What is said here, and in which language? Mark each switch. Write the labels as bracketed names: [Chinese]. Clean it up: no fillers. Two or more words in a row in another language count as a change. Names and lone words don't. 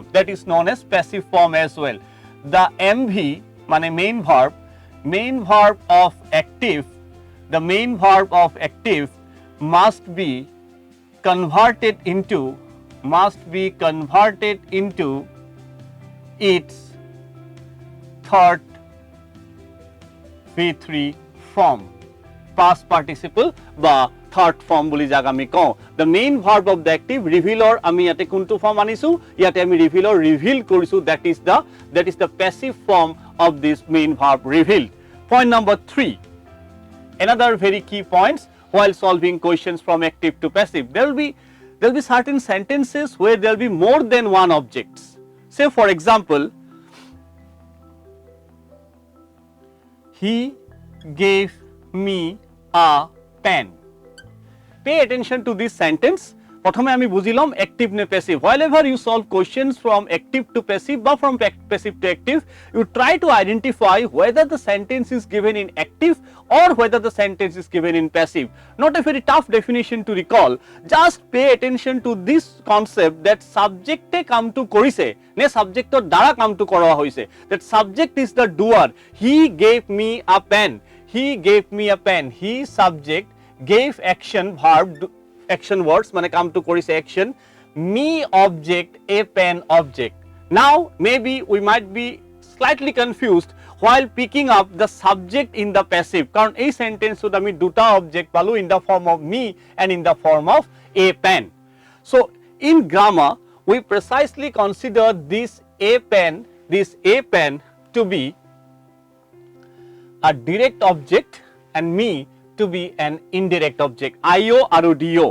[English] That is known as passive form as well. The MV [Bangla] মানে main verb [English] of active, the main verb of active must be converted into its third V3 form. Past participle [Assamese] বা [English] third form [Assamese] বুলি যাক আমি কওঁ. [English] The main verb of the active revealৰ [Assamese] আমি ইয়াতে কোনটো form আনিছো, ইয়াতে আমি [English] revealৰ reveal [Assamese] কৰিছো, [English] that is the passive form of this main verb revealed. Point number 3. Another very key points while solving questions from active to passive. There will be certain sentences where there will be more than one objects. Say for example, he gave me a pen. Pay attention to this sentence. [Assamese] প্রথমে আমি বুঝিলাম active নে passive. [English] Whenever you solve questions from active to passive বা from passive to active, you try to identify whether the sentence is given in active or whether the sentence is given in passive. Not a very tough definition to recall. Just pay attention to this concept that subject [Assamese] এ কাম to কৰিছে নে subjectৰ দ্বাৰা কাম to কৰোৱা হৈছে. [English] That subject is the doer. He gave me a pen. He gave me a pen. He subject gave action verb action words [Assamese] মানে কাম to কৰিছে [English] action, me object, a pen object. Now maybe we might be slightly confused while picking up the subject in the passive [Assamese] কারণ এই সেন্টেন্সত আমি দুটা object পালো [English] in the form of me and in the form of a pen. So in grammar we precisely consider this a pen to be a direct object and me to be an indirect object, IO or DO.